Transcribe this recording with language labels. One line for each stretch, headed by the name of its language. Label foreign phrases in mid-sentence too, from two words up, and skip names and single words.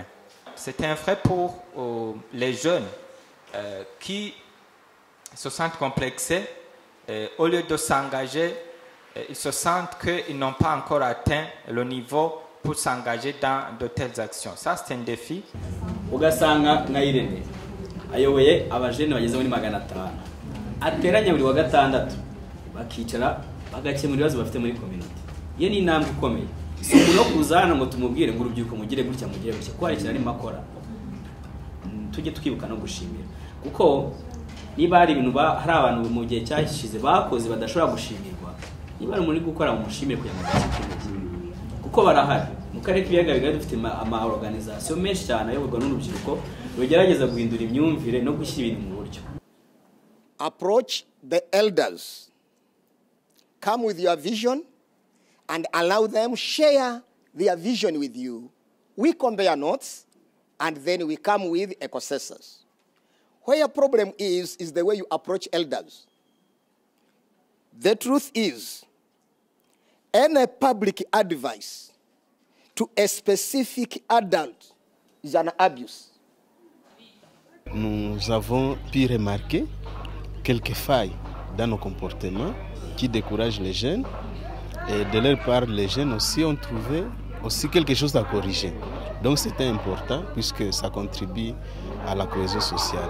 French: C'est un fait pour les jeunes qui se sentent complexés. Au lieu de s'engager, ils se sentent qu'ils n'ont pas encore atteint le niveau pour s'engager dans de telles actions. Ça, c'est un défi.
Kinyarwanda: Ugasanga nka Irene ayoboye abajene bageze muri 500 ateranya buri wa gatandatu bakicara bagakemura ibibazo bafite muri community. Iyo ni intambwe ikomeye. Si no kuzana ngo tumubwire ngo urubyiruko mugire gutya kwarekera ari makora. Tujye twibuka no gushimira kuko niba hari ibintu hari abantu mu gihe cyashize bakoze badashobora gushimirwa, niba ari muri gukora mu mushimire kugira ngo kuko barahari mu karere k'ibiyaga bigari dufite ama organisation menshi cyane ayoborwa n'urubyiruko rugerageza guhindura imyumvire no gushyira ibintu mu buryo.
English: Approach the elders, come with your vision and allow them share their vision with you. We compare notes and then we come with a consensus. Where a problem is the way you approach elders. The truth is, any public advice to a specific adult is an abuse.
French: Nous avons pu remarquer quelques failles dans nos comportements qui découragent les jeunes. Et de leur part, les jeunes aussi ont trouvé aussi quelque chose à corriger. Donc c'était important puisque ça contribue à la cohésion sociale.